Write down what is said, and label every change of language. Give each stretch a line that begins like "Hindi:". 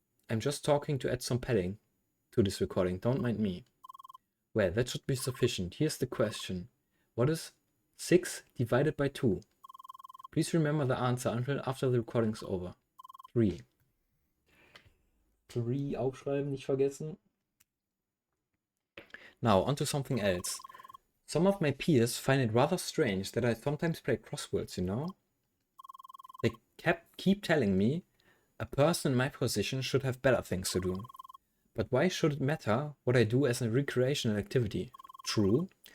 English: I'm just talking to add some padding to this recording, don't mind me. Well, that should be sufficient. Here's the question. What is 6 divided by 2? Please remember the answer until after the recording is over. 3.
German: 3 aufschreiben, nicht vergessen.
English: Now, onto something else. Some of my peers find it rather strange that I sometimes play crosswords, you know? They keep telling me a person in my position should have better things to do. But why should it matter what I do as a recreational activity? True.